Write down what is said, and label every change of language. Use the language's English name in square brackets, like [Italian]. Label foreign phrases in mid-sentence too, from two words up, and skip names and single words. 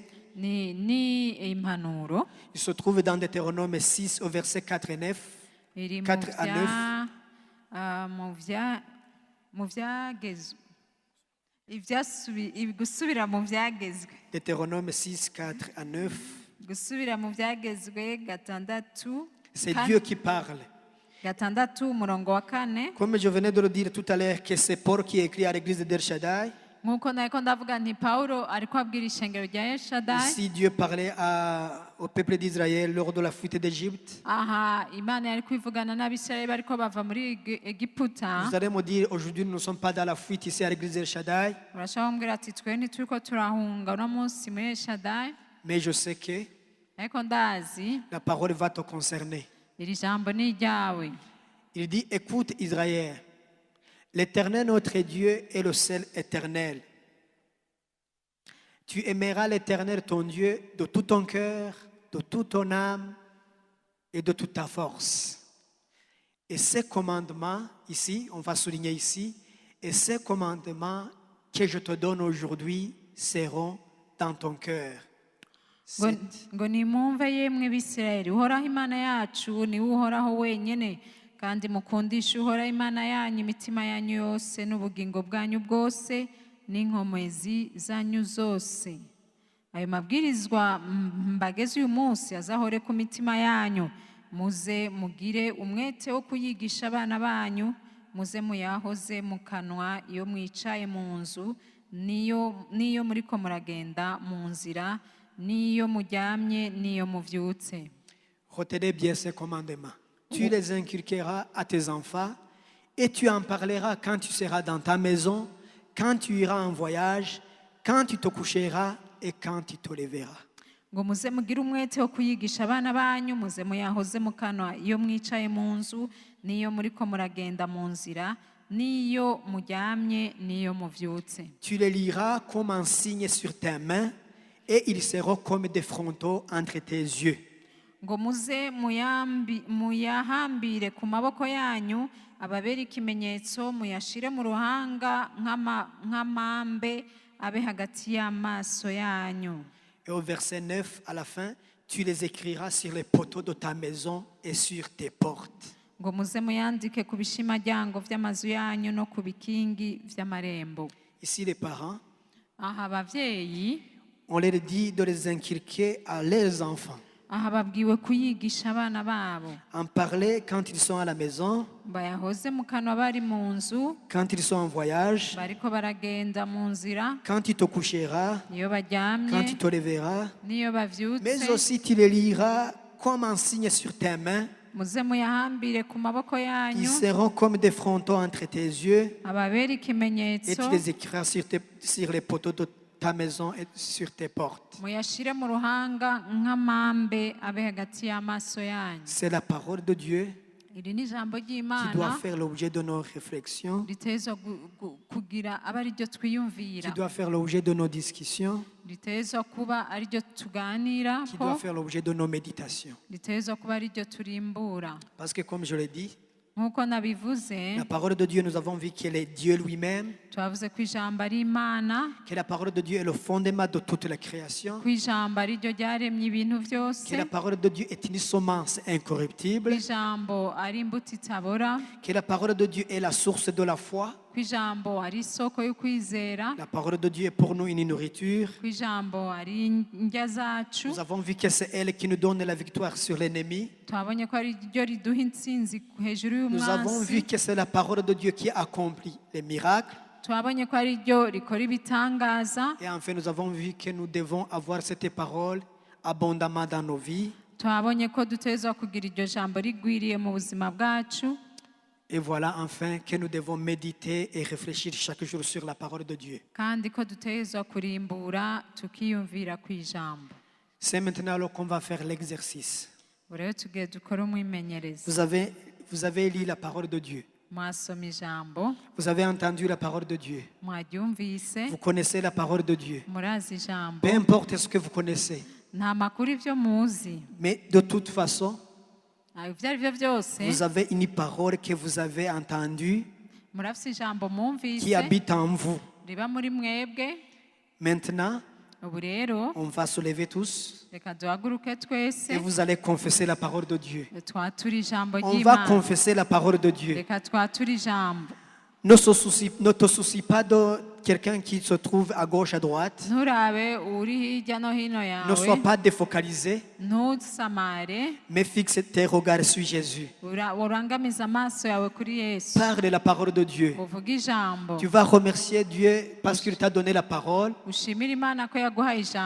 [Rundi] ni impanuro [French] Il se trouve dans Deutéronome 6 au verset 4 et 9. [Rundi] iri [French] 4 à 9. [Rundi] mu byagezwe gusubira mu byagezwe [French] Deutéronome 6, 4 à 9. [Rundi] gusubira mu byagezwe gatandatu [French] C'est Dieu qui parle. [Rundi] gatandatu umurongo wa 4. [French] Comme je venais de le dire tout à l'heure, que c'est Paul qui écrit à l'église de Der Shaddai. [Rundi] nk'uko nariko ndavuga nti pawulo ariko abwira ishengero rya eshadayi [French] Ici, Dieu parlait au peuple d'Israël lors de la fuite d'Égypte. [Rundi] aha imana yari kwivugana n'abisirayeli bariko bava muri egiputa [French] Vous allez me dire, aujourd'hui, nous ne sommes pas dans la fuite ici à l'église de Der Shaddai. [Rundi] urashaka kumbwira ati twe ntituriko turahunga uno munsi muri eshadayi [French] Mais je sais que [Rundi] ariko ndazi [French] la parole va te concerner. [Rundi] iri jambo ni iryawe. [French] Il dit, écoute Israël, l'Éternel notre Dieu est le seul éternel. Tu aimeras l'Éternel ton Dieu de tout ton cœur, de toute ton âme et de toute ta force. Et ces commandements, ici, on va souligner ici, et ces commandements que je te donne aujourd'hui seront dans ton cœur. [Rundi] ngo nimwumve yemwe bisirayeli uhoraho imana yacu niwe uhoraho wenyine kandi mukundishe uhoraho imana yanyu imitima yanyu yose n'ubugingo bwanyu bwose n'inkomezi zanyu zose. Ayo mabwirizwa mbageze uyu munsi azahore ku mitima yanyu, muze mugire umwete wo kuyigisha abana banyu, muze muyahoze mu kanwa iyo mwicaye mu nzu niyo muriko muragenda mu nzira niyo muryamye niyo muvyutse. [French] Retenez bien ces commandements. Tu les inculqueras à tes enfants et tu en parleras quand tu seras dans ta maison, quand tu iras en voyage, quand tu te coucheras et quand tu te lèveras. [Rundi] ngo muze mugire umwete wo kuyigisha abana banyu, muze muyahoze mu kanwa iyo mwicaye mu nzu niyo muriko muragenda mu nzira niyo muryamye niyo muvyutse. [French] Tu les liras comme un signe sur tes mains et ils seront comme des frontaux entre tes yeux. [Rundi] ngo muze muyahambire ku maboko yanyu, ababere ikimenyetso, muyashire mu ruhanga nk'amambe abe hagati y'amaso yanyu. [French] Et au verset 9 à la fin, tu les écriras sur les poteaux de ta maison et sur tes portes. [Rundi] ngo muze muyandike ku bishimaryango vy'amazu yanyu no ku bikingi vy'amarembo. [French] Ici les parents, [Rundi] aha abavyeyi [French] on leur dit de les inculquer à leurs enfants. [Rundi] aha babwiwe kuyigisha abana babo, [French] En parler quand ils sont à la maison, [Rundi] bayahoze mu kanwa bari mu nzu, [French] quand ils sont en voyage, [Rundi] bariko baragenda mu nzira, [French] quand tu te coucheras, [Rundi] niyo [French] quand tu [Rundi] baryamye [French] te lèveras, [Rundi] niyo [French] mais [Rundi] bavyutse. [French] aussi tu les liras comme un signe sur tes mains. [Rundi] muze muyahambire ku maboko [French] Ils [Rundi] yanyu, [French] seront comme des frontaux entre tes yeux [Rundi] ababere [French] et [Rundi] ikimenyetso, [French] tu les écriras sur les poteaux de ta maison et sur tes portes. [Rundi] muyashire mu ruhanga nk'amambe abe hagati y'amaso yanyu. [French] C'est la parole de Dieu [Rundi] iri ni ijambo [French] qui doit [Rundi] ry'Imana [French] faire l'objet de nos réflexions, [Rundi] ritezwa kugira aba ari ryo [French] qui [Rundi] twiyumvira, [French] doit faire l'objet de nos discussions, [Rundi] ritezwa kuba ari ryo tuganira [French] qui [Rundi] ko, [French] doit faire l'objet de nos méditations. [Rundi] ritezwa kuba ari ryo turimbura. [French] Parce que comme je l'ai dit, [Rundi] nk'uko nabivuze, [French] la parole de Dieu, nous avons vu qu'elle est Dieu lui-même, [Rundi] twavuze ko ijambo ari Imana, [French] que la parole de Dieu est le fondement de toute la création, [Rundi] ko ijambo ari ryo ryaremye ibintu byose, [French] que la parole de Dieu est une semence [Rundi] ko [French] incorruptible, [Rundi] ijambo ari imbuto itabora, [French] que la parole de Dieu est la source de la foi, [Rundi] ko ijambo ari isoko yo kwizera, [French] la parole de Dieu est pour nous une nourriture. [Rundi] ko ijambo ari indya zacu. [French] Nous avons vu que c'est elle qui nous donne la victoire sur l'ennemi. [Rundi] twabonye ko ari ryo riduha intsinzi hejuru [French] Nous avons vu [Rundi] y'umwansi. [French] que c'est la parole de Dieu qui accomplit les miracles. [Rundi] twabonye ko ari ryo rikora ibitangaza. [French] Et enfin, nous avons vu que nous devons avoir cette parole abondamment dans nos vies. [Rundi] twabonye ko dutezwa kugira iryo jambo rigwiriye mu buzima bwacu. [French] Et voilà enfin que nous devons méditer et réfléchir chaque jour sur la parole de Dieu. [Rundi] kandi ko dutezwa kurimbura tukiyumvira ku ijambo. [French] C'est maintenant alors qu'on va faire l'exercice. [Rundi] ubu rero tugiye dukora umwimenyerezo. [French] Vous avez lu la parole de Dieu. [Rundi] mwasoma ijambo, [French] Vous avez entendu la parole de Dieu. [Rundi] mwaryumvise, [French] Vous connaissez la parole de Dieu. [Rundi] murazi ijambo, [French] Peu importe ce que vous connaissez. [Rundi] nta makuru ibyo muzi, [French] Mais de toute façon, [Rundi] ibyo ari byo byose [French] vous avez une parole que vous avez entendue [Rundi] murafise ijambo [French] qui [Rundi] mwumvise [French] habite en vous. [Rundi] riba muri mwebwe. [French] Maintenant, [Rundi] Ubu rero [French] on va se lever tous [Rundi] reka duhaguruke twese [French] et vous allez confesser la parole de Dieu. [Rundi] twature ijambo [French] On va [Rundi] ry'Imana. [French] confesser la parole de Dieu. [Rundi] Reka twature ijambo. [French] Ne te soucie pas de quelqu'un qui se trouve à gauche, à droite. [Rundi] Nturabe uri hirya no hino [French] Ne sois [Rundi] yawe, [French] pas défocalisé, [Rundi] ntusamare, [French] mais fixe tes regards sur Jésus. [Rundi] urangamize amaso yawe kuri Yesu, [French] Parle la parole de Dieu. [Rundi] uvuge ijambo, [French] Tu vas remercier Dieu parce qu'il t'a donné la parole. [Rundi] ushimire Imana ko yaguhaye ijambo.